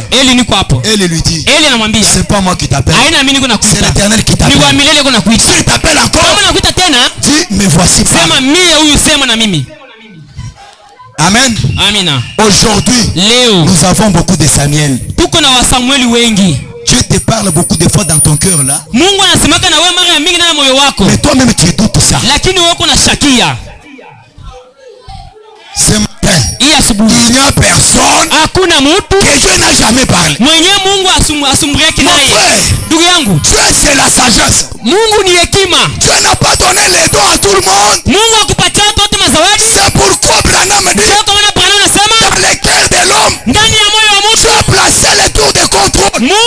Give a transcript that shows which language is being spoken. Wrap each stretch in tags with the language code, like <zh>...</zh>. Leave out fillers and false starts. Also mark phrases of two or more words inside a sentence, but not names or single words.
<fr>Élie lui dit, c'est pas moi qui t'appelle, c'est l'Éternel qui t'appelle. S'il t'appelle encore, dis, mais voici pas. Amen. Aujourd'hui, nous avons beaucoup de Samuel. Dieu te parle beaucoup de fois dans ton cœur là.</fr> <sw>Mungu anasemaka na wewe mara mingi na moyo wako.</sw> <fr>Mais toi-même tu doutes ça.</fr> <sw>Lakini wewe uko shakia.</sw> <fr>Ce matin, il n'y a personne que Dieu n'a jamais parlé. Mon frère, Dieu c'est la sagesse. Dieu n'a pas donné les dons à tout le monde. C'est pourquoi Branham dit dans le cœur de l'homme, Dieu a placé les tours de contrôle.</fr>